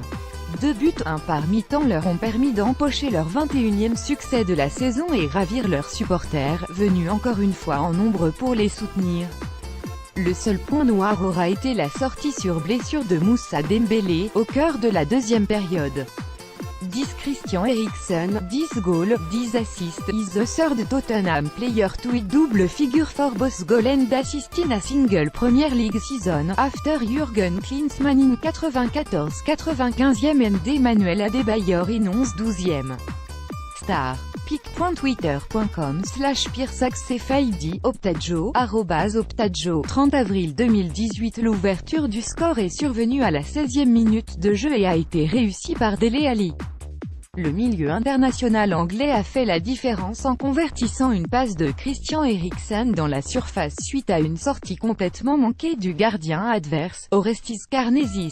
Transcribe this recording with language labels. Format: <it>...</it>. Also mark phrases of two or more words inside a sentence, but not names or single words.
<fr>2 buts, 1 par mi-temps leur ont permis d'empocher leur 21e succès de la saison et ravir leurs supporters, venus encore une fois en nombre pour les soutenir. Le seul point noir aura été la sortie sur blessure de Moussa Dembélé, au cœur de la deuxième période.</fr> <en>10 Christian Eriksen, 10 goals, 10 assists, is the third Tottenham player to hit double figure for both goal and assist in a single Premier League season, after Jürgen Klinsmann in 94-95e and Emmanuel Adebayor in 11-12e. Star.</en> <fr>pic.twitter.com/PiersaxCFID, Optajo, @Optajo, 30 avril 2018. L'ouverture du score est survenue à la 16e minute de jeu et a été réussie par Dele Alli. Le milieu international anglais a fait la différence en convertissant une passe de Christian Eriksen dans la surface suite à une sortie complètement manquée du gardien adverse, Orestis Karnesis.</fr>